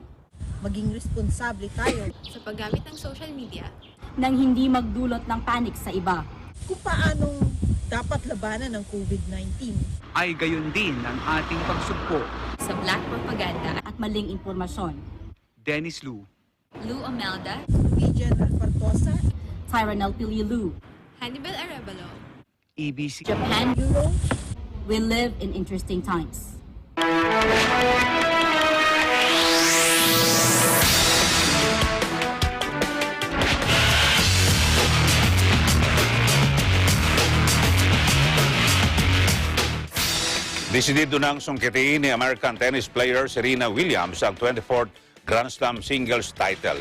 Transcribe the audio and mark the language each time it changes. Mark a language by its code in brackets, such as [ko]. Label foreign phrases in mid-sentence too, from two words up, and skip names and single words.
[tl] maging responsable tayo sa paggamit ng social media nang hindi magdulot ng panic sa iba. Kung paanong dapat labanan ng COVID-19 ay gayon din ang ating pagsugpo sa black propaganda at maling impormasyon. Dennis Lu, Lou Amelda, Vivian Alpartosa, Tyranel Pililu, Hannibal Arevalo, EBC, Japan Bureau. [en] We live in interesting times. [tl] Desidido nang sungkitiin ni [en] American tennis player [tl] Serena Williams ang [en] 24th Grand Slam singles title.